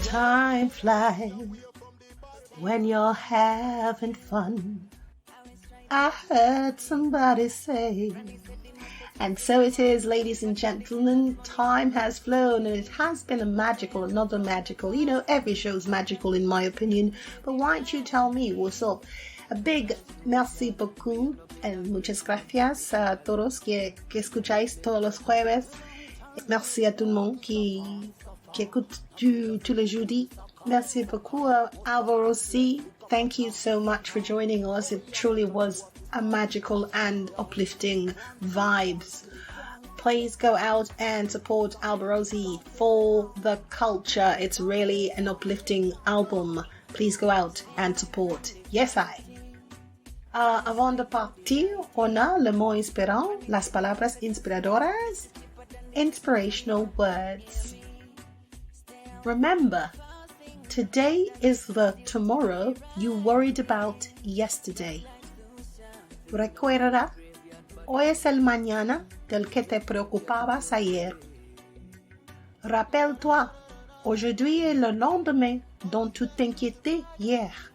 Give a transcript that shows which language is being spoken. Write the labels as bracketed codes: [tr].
[en] Time flies when you're having fun. I heard somebody say. And so it is, ladies and gentlemen, time has flown and it has been another magical, every show's magical in my opinion, but why don't you tell me what's up? A big [fr] merci beaucoup [en] and [es] muchas gracias a todos que escucháis todos los jueves. [fr] Merci à tout le monde qui écoute tous les jeudis. Merci beaucoup Alborosie. [en] Thank you so much for joining us. It truly was a magical and uplifting vibes. Please go out and support Alborosie for the culture. It's really an uplifting album. Please go out and support. Yes, I. [fr] Avant de partir, on a le mot inspirant, [es] las palabras inspiradoras, [en] inspirational words. Remember, today is the tomorrow you worried about yesterday. [es] Recuerda, hoy es el mañana del que te preocupabas ayer. [fr] Rappelle-toi, aujourd'hui est le lendemain dont tu t'inquiétais hier.